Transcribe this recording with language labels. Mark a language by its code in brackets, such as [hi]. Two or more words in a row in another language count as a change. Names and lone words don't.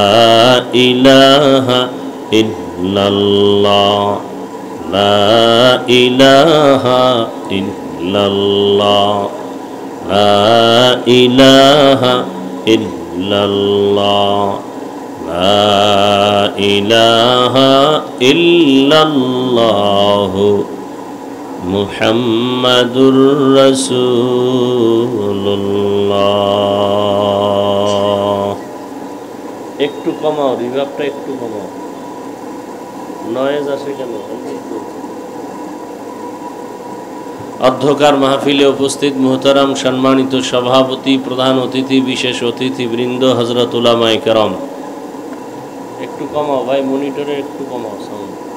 [ar] الہ الا اللہ، لا الہ الا اللہ، لا الہ الا اللہ، لا الہ الا اللہ محمد رسول اللہ. [bn] একটু কমাও, রিভার্বটা একটু কমাও, নয়েজ আসে কেন? অধ্যকার মাহফিলে উপস্থিত মুহতারাম সম্মানিত সভাপতি, প্রধান অতিথি, বিশেষ অতিথি বৃন্দ, হযরত উলামায়ে কেরাম, একটু কমাও ভাই, মনিটরে একটু কমাও সাউন্ড.